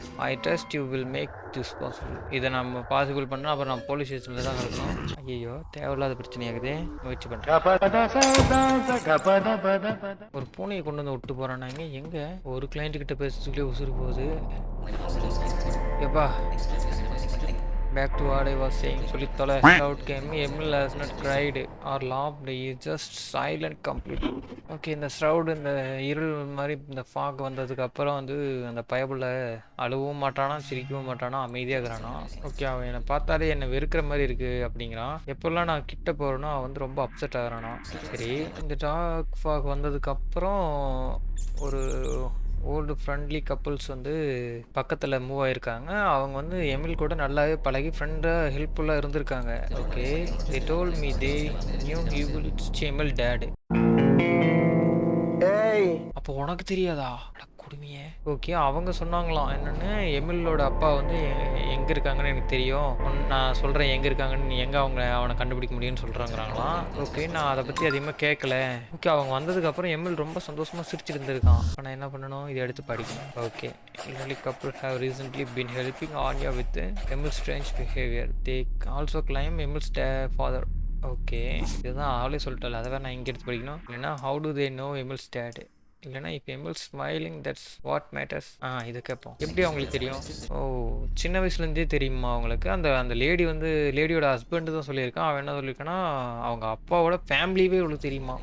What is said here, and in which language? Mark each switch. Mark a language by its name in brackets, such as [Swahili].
[English] I trust you will make this possible. [Tamil] இதை நம்ம possible பண்ணால் அப்புறம் நம்ம போலீஸ் ஸ்டேஷனில் தான் இருக்கணும். ஐயோ, தேவையில்லாத பிரச்சனையாகுது. முயற்சி பண்ணுறேன். ஒரு பூனையை கொண்டு வந்து விட்டு போகிறானாங்க. எங்கே ஒரு கிளைண்ட்டுக்கிட்ட பேசுறதுக்குள்ளே உசுறு போகுது. [English] எப்பா back to what I was saying. [Tamil] சொல்லி தொலை. [English] Out came Emil has not cried or laughed. He is just silent completely. [Tamil] Okay, இந்த ஷ்ரவுட் இந்த இருள் மாதிரி இந்த ஃபாக் வந்ததுக்கு அப்புறம் வந்து அந்த பயபுள்ள அழுவும் மாட்டானா, சிரிக்கவும் மாட்டானா, அமைதியாக இருக்கிறானா. ஓகே, அவன் என்னை பார்த்தாலே என்னை வெறுக்கிற மாதிரி இருக்குது அப்படிங்கிறான். எப்போல்லாம் நான் கிட்ட போகிறேனோ அவன் வந்து ரொம்ப அப்செட் ஆகிறானா. சரி, இந்த டார்க் ஃபாக் வந்ததுக்கப்புறம் ஒரு ஓல்டு ஃப்ரெண்ட்லி கப்புள்ஸ் வந்து பக்கத்தில் மூவ் ஆகிருக்காங்க. அவங்க வந்து எமில் கூட நல்லாவே பழகி ஃப்ரெண்டாக ஹெல்ப்ஃபுல்லாக இருந்திருக்காங்க. [English] Okay, they told me they knew he was Emil dad. [Tamil] அப்போ உனக்கு தெரியாதா? கொடுமையே. ஓகே. அவங்க சொன்னாங்களாம் என்னன்னு, எமிலோட அப்பா வந்து எங்க இருக்காங்கன்னு எனக்கு தெரியும். நான் சொல்றேன் எங்க இருக்காங்கன்னு, நீ எங்க அவன கண்டுபிடிக்க முடியும்னு சொல்றாங்களாம். ஓகே. நான் அத பத்தி அதிகமா கேட்கல. ஓகே. அவங்க வந்ததுக்கு அப்புறம் எமில் ரொம்ப சந்தோஷமா சிரிச்சிட்டு இருந்திருக்கான். அப்ப நான் என்ன பண்ணணும்? இத எடுத்து படிக்கணும். Okay. [English] Elderly couple have recently been helping Anya with Emil's strange behavior. They also claim Emil's father. [Tamil] Okay. இதுதான் அவளே சொல்லிட்டாள். அதை வேற நான் இங்கே எடுத்து படிக்கணும். [English] இல்லைன்னா how do they know Emil's dad, இல்லைன்னா இப்போ Emil smiling that's what matters. [Tamil] இது கேட்போம். எப்படி அவங்களுக்கு தெரியும்? ஓ, சின்ன வயசுலேருந்தே தெரியுமா அவங்களுக்கு? அந்த அந்த லேடி வந்து லேடியோட ஹஸ்பண்ட் தான் சொல்லியிருக்கான். அவன் என்ன சொல்லியிருக்கான்னா, அவங்க அப்பாவோட ஃபேமிலியே இவ்வளோ தெரியுமா?